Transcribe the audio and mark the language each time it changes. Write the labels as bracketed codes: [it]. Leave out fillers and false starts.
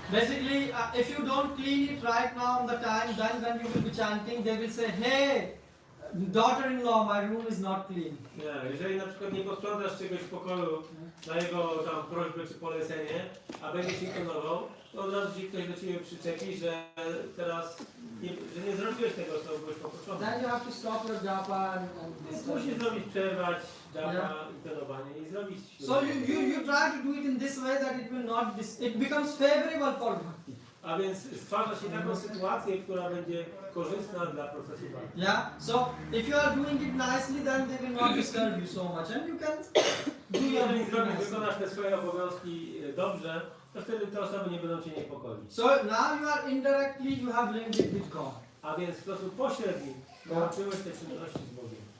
[en] Basically, if you don't clean it right now on the time, then when you will be chanting, they will say, hey, daughter-in-law, my room is not clean. [pl] Nie, jeżeli na przykład nie posprzątasz czegoś w pokoju na jego tam prośbę czy polecenie, a będziesz ignorował, to od razu ci ktoś do ciebie przyczepi, że teraz nie zrobiłeś tego, co byłeś poproszony. [en] Then you have to stop your japa and this. [pl] Musisz zrobić, przerwać japa i perowanie i zrobić. [en] So you try to do it in this way that it will not, it becomes favorable for bhakti. [pl] A więc stwarza się taką sytuację, która będzie korzystna dla procesu bhakti. [en] Yeah, so if you are doing it nicely, then they will not disturb you so much and you can do your [pl] Jeżeli wykonasz te swoje obowiązki dobrze, to wtedy te osoby nie będą cię niepokoić. [en] So now you are indirectly, you have linked it with God. [pl] A więc w sposób pośredni połączyłeś te czynności z Bogiem.